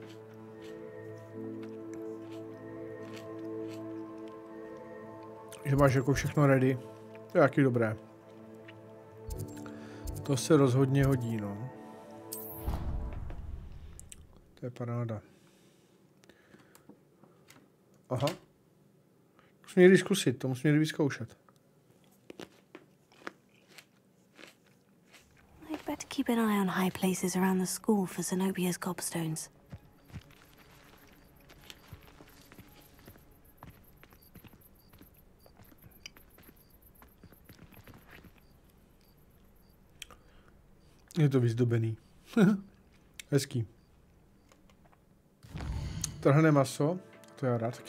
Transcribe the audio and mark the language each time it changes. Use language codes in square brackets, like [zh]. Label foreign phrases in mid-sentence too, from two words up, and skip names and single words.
[cs] Že máš jako všechno ready. To je taky dobré. To se rozhodně hodí, no. To je paráda. Aha. Musím někdy zkusit, to musím někdy vyzkoušet. [en] I'd better keep an eye on high places around the school for Zenobia's gobstones. [cs] Je to vyzdobený. Hezký. Trhané maso. To já rád.